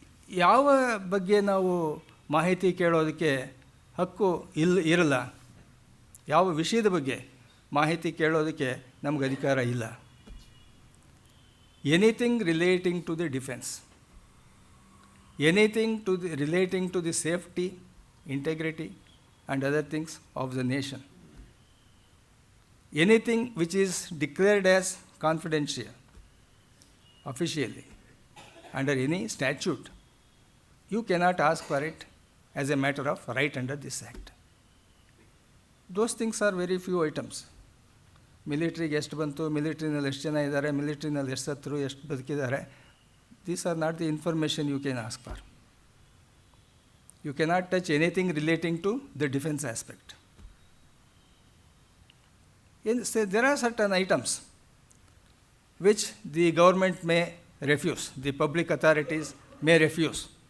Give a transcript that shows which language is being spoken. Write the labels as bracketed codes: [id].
[kn] ಯಾವ ಬಗ್ಗೆ ನಾವು ಮಾಹಿತಿ ಕೇಳೋದಕ್ಕೆ ಹಕ್ಕು ಇರಲ್ಲ, ಯಾವ ವಿಷಯದ ಬಗ್ಗೆ ಮಾಹಿತಿ ಕೇಳೋದಕ್ಕೆ ನಮಗೆ ಅಧಿಕಾರ ಇಲ್ಲ? [en] Anything relating to the defence, anything relating to the safety, integrity and other things of the nation. Anything which is declared as confidential officially under any statute, you cannot ask for it as a matter of right under this act. Those things are very few items. [kn] ಮಿಲಿಟ್ರಿಗೆ ಎಷ್ಟು ಬಂತು, ಮಿಲಿಟ್ರಿನಲ್ಲಿ ಎಷ್ಟು ಜನ ಇದ್ದಾರೆ, ಮಿಲಿಟ್ರಿನಲ್ಲಿ ಎಷ್ಟು ಸತ್ತರು, ಎಷ್ಟು ಬದುಕಿದ್ದಾರೆ, [en] these are not the information you can ask for. You cannot touch anything relating to the defense aspect. There are certain items which the government may refuse, the public authorities may refuse.